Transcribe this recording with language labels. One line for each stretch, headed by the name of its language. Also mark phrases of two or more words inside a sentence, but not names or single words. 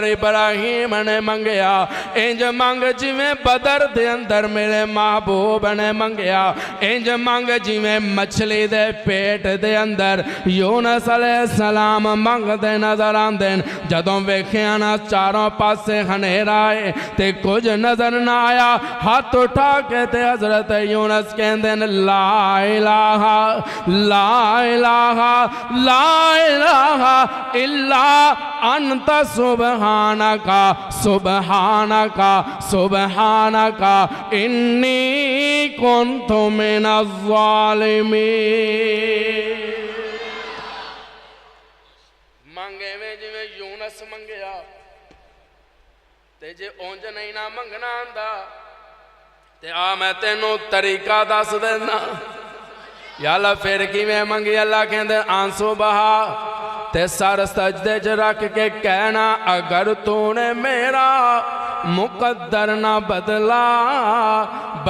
Punjabi: ابراہیم نے منگیا، انج مانگ جویں بدر دے اندر میرے محبوب نے منگیا، انج مانگ جویں مچھلی دے پیٹ دے اندر یونس
Arabic: علیہ السلام
Punjabi: منگ دے نظر آندین، جدوں ویکھیا نا چاروں پاسے خنیر آئے تے کچھ نظر نہ آیا، ہاتھ اٹھا کے تے حضرت یونس کہندین
Arabic: لا الہ لا الہ لا الہ اللہ انت سبحانکا سبحانکا سبحانکا انی کنت من الظالمین۔
Punjabi: مانگے میں جویں یونس منگیا تے جے اونج نہیں نہ منگنا آندا تے آ میں تینوں طریقہ دس دینا، یا اللہ پھر کی میں منگی؟ اللہ کہندے آنسو بہا تے سر سجدے چ رکھ کے کہنا
Urdu: اگر تو نے میرا مقدر نہ بدلا